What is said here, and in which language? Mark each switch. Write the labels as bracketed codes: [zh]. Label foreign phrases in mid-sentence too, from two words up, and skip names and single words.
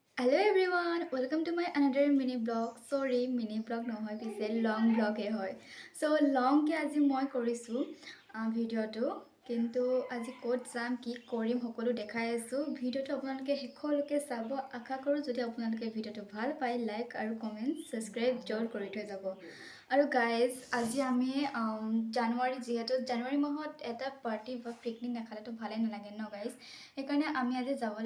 [en] Hello everyone, welcome to my another mini blog. Sorry, mini blog [as] নহয় পিছে [en] long blog [as] হে হয়. So long ke aji moi korisu video to কিন্তু আজি কোড যাম কি কৰিম সকলো দেখাই আছো ভিডিওটো আপোনালোকে হেকলৈকে চাব আশা কৰো যদি আপোনালোকে ভিডিওটো ভাল পায় লাইক আৰু কমেন্ট সাবস্ক্ৰাইব জল কৰি থৈ যাব আৰু গাইজ আজি আমি জানুৱাৰী যেহেতু জানুৱাৰী মাহত এটা পাৰ্টি বা পিকনিক নাখালেতো ভালে নালাগে ন গাইজ সেইকাৰণে আমি আজি যাবলৈ